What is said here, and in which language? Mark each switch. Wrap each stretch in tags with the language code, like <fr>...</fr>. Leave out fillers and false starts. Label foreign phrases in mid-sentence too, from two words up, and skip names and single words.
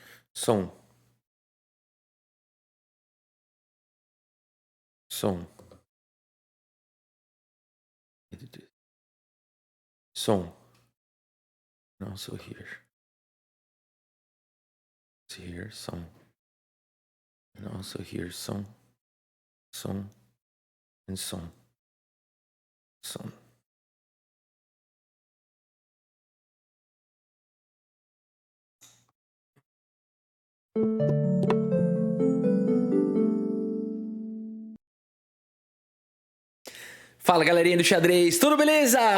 <en>Som. Som. Som. And also here. Here, som. And also here, som. Som. And som. Som.</en> <pt>Fala galerinha do xadrez, tudo beleza?</pt>